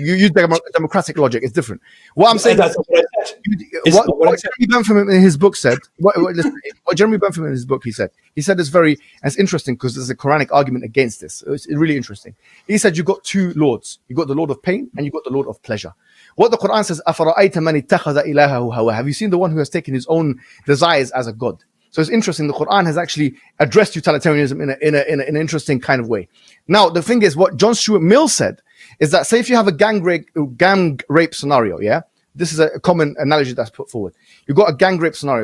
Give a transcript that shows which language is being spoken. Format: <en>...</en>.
<en>You used democratic logic. It's different. What I'm saying. That's what I said. What Jeremy Bentham in his book said. What Jeremy Bentham in his book he said is very. And it's interesting because there's a Quranic argument against this. It's really interesting. He said you've got two lords. You got the Lord of pain and you got the Lord of pleasure. What the Quran says,</en> <ar>أَفَرَأَيْتَ مَنِ اتَّخَذَ إِلَهَهُ هَوَاهُ.</ar> <en>Have you seen the one who has taken his own desires as a god? So it's interesting. The Quran has actually addressed utilitarianism in an interesting kind of way. Now, the thing is, what John Stuart Mill said is that, say if you have a gang rape scenario, yeah? This is a common analogy that's put forward. You've got a gang rape scenario.</en>